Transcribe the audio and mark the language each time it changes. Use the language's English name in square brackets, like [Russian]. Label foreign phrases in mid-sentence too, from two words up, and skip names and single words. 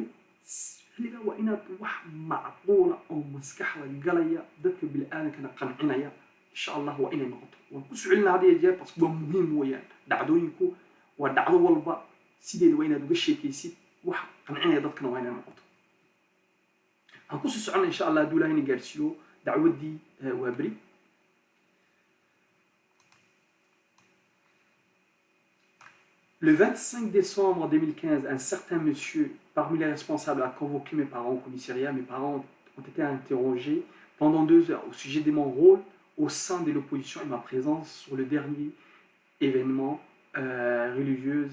[Somali] xilliga waa inaad wax macquula oo maskaxda galaya dadka bini'aadankana qancinaya [Arabic] إن شاء الله [Somali] waa inay noqoto waan ku sucelinaa had iyo jeer bas waa muhiim weeyaan dhacdooyinku waa dhacdo walba sideeda waa inaad uga sheekaysid wax qancinaya dadkana waa inay noqoto. aan ku sii soconnaa [Arabic] إن شاء الله [Somali] hadduu ilaahay na gaarsiiyo dacwaddii waa beri. [French] Le 25 décembre 2015, un certain monsieur, parmi les responsables, a convoqué mes parents au commissariat. Mes parents ont été interrogés pendant 2 heures au sujet de mon rôle au sein de l'opposition et ma présence sur le dernier événement religieux.